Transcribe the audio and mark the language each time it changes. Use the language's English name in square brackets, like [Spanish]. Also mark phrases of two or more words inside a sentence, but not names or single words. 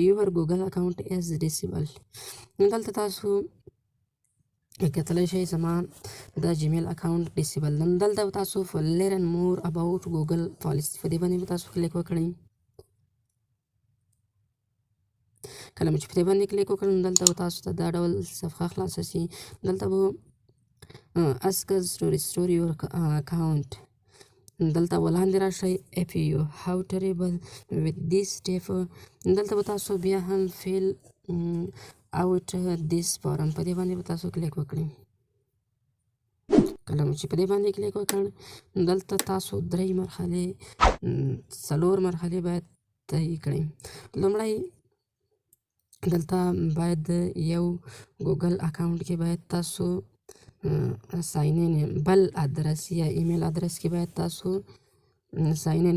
[English] Your Google account is disabled. [Pashto] دلته تاسو کتلی شئ زما دا جیمیل [English] account disabled [Pashto] ده. دلته تاسو [English] learn more about Google policy [Pashto] په دې باندې به تاسو کلیک وکړئ. کله چې په دې باندې کلیک وکړئ نو دلته به تاسو ته دا ډول صفحه خلاصه شي. دلته به [English] ask us to restore your account. [Pashto] دلته ولاندې راشئ. [English] if you have trouble with this step [Pashto] دلته به تاسو بیا هم [English] fill out this form [Pashto] په دې باندې به تاسو کلیک وکړئ. کله چې په دې باندې کلیک وکړ دلته تاسو 3 مرحلې 4 مرحلې باید طی کړئ. لومړی دلته باید یو ګوګل اکاونټ کې باید تاسو [English] sign in [Pashto] بل ادرس یا [English] email address [Pashto] کې باید تاسو [English] sign in.